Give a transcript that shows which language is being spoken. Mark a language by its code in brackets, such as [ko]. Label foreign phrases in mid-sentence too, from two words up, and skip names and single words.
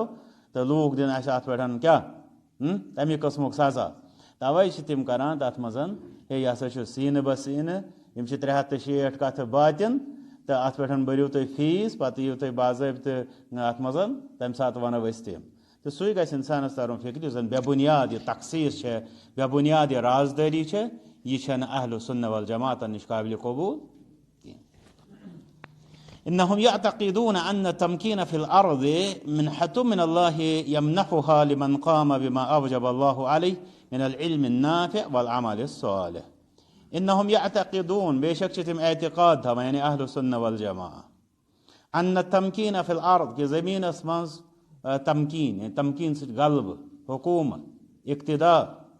[ks] تہٕ لوٗکھ دِن اَسہِ اتھ پٮ۪ٹھ کیٛاہ تَمہِ قٕسمُک سزا تَوَے چھِ تِم کران تتھ منٛز ہے یہِ ہسا چھُ سیٖنہٕ بسیٖنہٕ یِم چھِ 360 کتھٕ باطِن تہٕ اتھ پٮ۪ٹھ بٔرِو تُہۍ فیٖس پتہٕ یِیِو تُہۍ باضٲبطہٕ اتھ منٛز تمہِ ساتہٕ ونو أسۍ تِم تہٕ سُے گژھِ انسانس ترُن فِکرِ یُس زن بے بُنیاد یہِ تخصیٖص چھےٚ بے بُنیاد یہِ رازدٲری چھےٚ یہِ چھنہٕ اہلُ السُنہ والجماعتن نِش قٲبلہِ قبوٗل [ar] إنهم يعتقدون أن التمكين في الأرض منحة من الله يمنحها لمن قام بما أوجب الله عليه من العلم النافع والعمل الصالح إنهم يعتقدون بشك تم اعتقاد يعني أهل السنة والجماعة أن التمكين في الأرض [ks] كي زمين اسمز [ar] تمكين يعني تمكين قلب حكومة اقتدار